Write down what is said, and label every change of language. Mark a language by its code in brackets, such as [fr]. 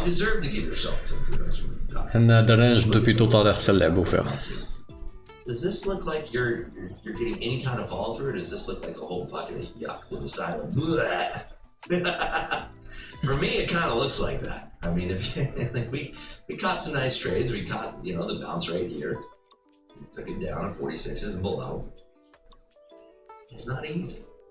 [en] You deserve to give yourself some kudos when it's tough. [ar] حنا هاد الرانج دوبي [fr] tout à l'heure [ar] سنلعبو فيها. [en] Does this look like you're getting any kind of follow through, or does this look like a whole bucket of yuck with a silent bleh? For me, it kind of looks like that. I mean, if we caught some nice trades, we caught the bounce right here, took it down at 46s and below. It's not easy.